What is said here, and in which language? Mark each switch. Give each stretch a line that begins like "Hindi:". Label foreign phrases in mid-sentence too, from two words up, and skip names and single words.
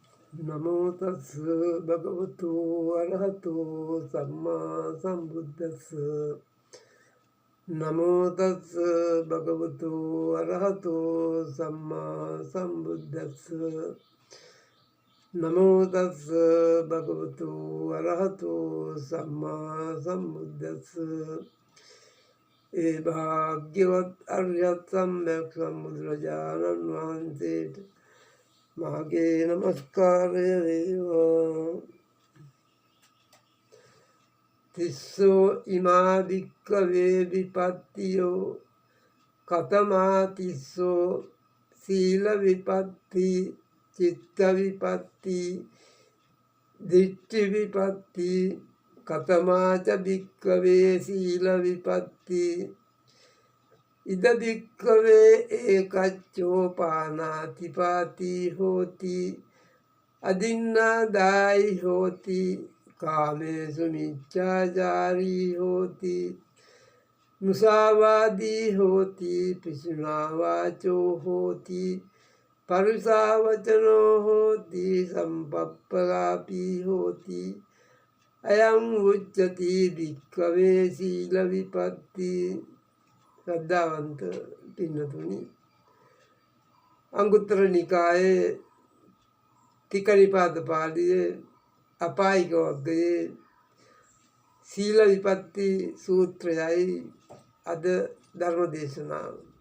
Pali: නමෝ තස් භගවතු අරහතෝ සම්මා සම්බුද්දස්ස නමෝ තස් භගවතු අරහතෝ සම්මා සම්බුද්දස්ස නමෝ තස් භගවතු අරහතෝ සම්මා සම්බුද්දස්ස
Sinhala: ඒ භාග්‍යවත් අරියත් සම්්‍යක් සම්බුදුරජාණන් වහන්සේට මාගේ නමස්කාරය වේවා.
Pali: තිස්සෝ ඉමා භික්ඛවේ විපත්තියෝ කතමා තිස්සෝ සීල විපත්ති චිත්ත විපත්ති දිට්ඨි විපත්ති කතමාච භික්ඛවේ සීල විපත්ති ඉද භික්ඛවේ ඒකච්චෝ පානාතිපාති හෝති අදින්නාදායි හෝති කාමේසු මිච්ඡාචාරී හෝති මුසාවාදී හෝති පිසුනා වාචෝ හෝති පරුසා වචනෝ හෝති සම්පප්පලාපී හෝති අයං උච්චති භික්ඛවේ සීල විපත්ති.
Sinhala: ශ්‍රද්ධාවන්ත පින්නතුනි, අංගුත්තර නිකායේ තික නිපාත පාළියේ අපායික වග්ගයේ සීල විපත්ති සූත්‍රයයි අද ධර්ම දේශනාව.